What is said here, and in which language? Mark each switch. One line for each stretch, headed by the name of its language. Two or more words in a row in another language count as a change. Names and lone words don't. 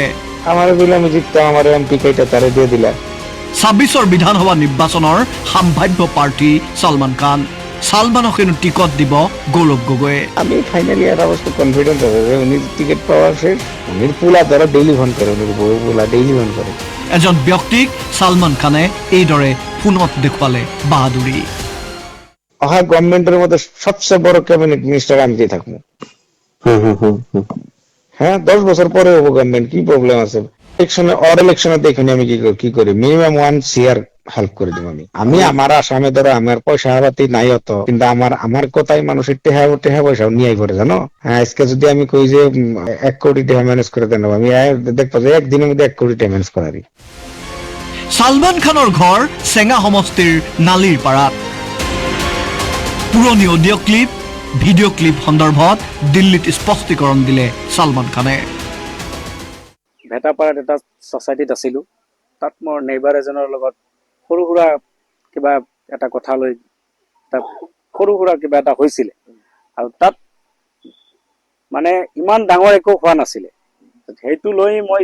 Bangla: আমার বিল আমি জিততাম আমার এমপি কেইটা তারে দিয়ে দিলা
Assamese: ২৬ৰ বিধানসভা নিৰ্বাচনৰ সম্ভাৱ্য প্ৰাৰ্থী সালমান খান সালমানক হেনো টিকট দিব গৌৰৱ গগৈয়ে
Bangla: আমি ফাইনালি এটা বস্তু কনফিডেন্ট আছে যে উনি টিকেট পাওয়ার শেষ উনির পুলা ধরো ডেইলি ফোন করে উনির বউ পুলা ডেইলি ফোন করে
Assamese: এজন ব্যক্তিক সালমান খানে এইদৰে ফোনত দেখুৱালে বাহাদুৰি
Bangla: অহা গভর্নমেন্টের মধ্যে সবচেয়ে বড়
English: cabinet minister
Bangla: আমি দিয়ে থাকবো হ্যাঁ 10 বছর পরে হবো গভর্নমেন্ট কি প্রবলেম আছে ইলেকশনে দেখুন আমি কি করি মিনিমাম 1
English: year help
Bangla: করে দিব আমি আমার আসামে ধরো আমার পয়সা পাতি নাই অত কিন্তু আমার কথাই মানুষের টেহা পয়সা নিয়ে পড়ে জানো হ্যাঁ আজকে যদি আমি কই যে 1 কোটি টাকা ম্যানেজ করে দেন আমি দেখবো যে একদিনের মধ্যে 1 কোটি টাকা ম্যানেজ করারি
Assamese: সালমান খানৰ ঘৰ চেঙা সমষ্টিৰ নালিৰ পাৰাত পুৰণি
English: audio clip video clip
Assamese: সন্দৰ্ভত দিল্লীত স্পষ্টীকৰণ দিলে সালমান খানে ভেটাপাৰাত এটা ছ'চাইটিত আছিলোঁ তাত মোৰ নেইবাৰ এজনৰ লগত সৰু সুৰা কিবা এটা কথা লৈ তাত সৰু সুৰা কিবা এটা হৈছিলে আৰু তাত মানে ইমান ডাঙৰ একো হোৱা নাছিলে সেইটো লৈ মই